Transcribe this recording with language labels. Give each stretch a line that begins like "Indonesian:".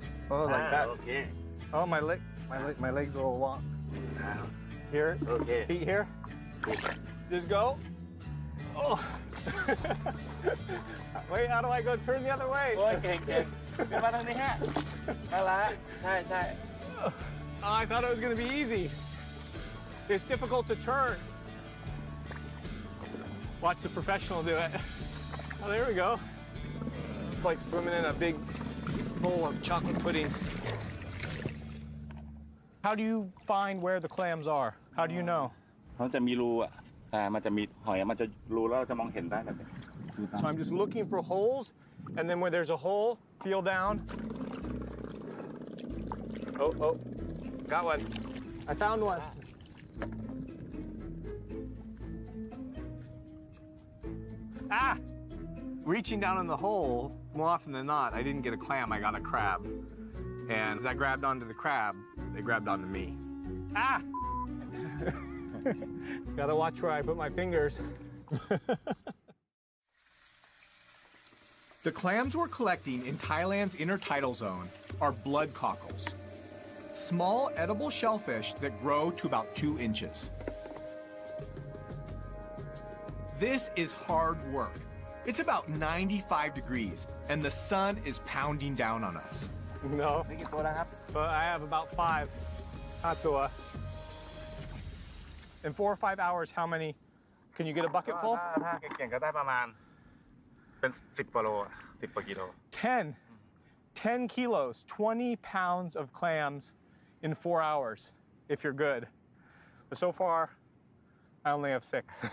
English: Oh, like that. Okay. Oh, my legs are a little long. Here, Okay. feet here. Just go. Oh. Wait, how do I go turn the other way?
Thai: โอ้ยเก่งเก่งเดี๋ยวมาทางนี้ฮะเอาละใช่ใช่
English: Oh, I thought it was going to be easy. It's difficult to turn. Watch the professional do it. Oh, there we go. It's like swimming in a big bowl of chocolate pudding. How do you find where the clams are? How do you know?
Thai: เขาจะมีรูอ่ะมันจะมีหอยมันจะรูแล้วเราจะมองเห็นได้แบบนี้
English: So I'm just looking for holes, and then where there's a hole, feel down. Oh, got one. I found one. Ah! Reaching down in the hole, more often than not, I didn't get a clam, I got a crab. And as I grabbed onto the crab, they grabbed onto me. Ah! Gotta watch where I put my fingers. The clams we're collecting in Thailand's intertidal zone are blood cockles, small edible shellfish that grow to about 2 inches. This is hard work. It's about 95 degrees, and the sun is pounding down on us. No. But I have about 5. Hatua. In 4 or 5 hours, how many? Can you get a bucket full?
Thai: ถ้าเก่งๆก็ได้ประมาณเป็น10 กว่าโล10 กว่ากิโล
English: 10 kilos, 20 pounds of clams in 4 hours, if you're good. But so far, I only have 6.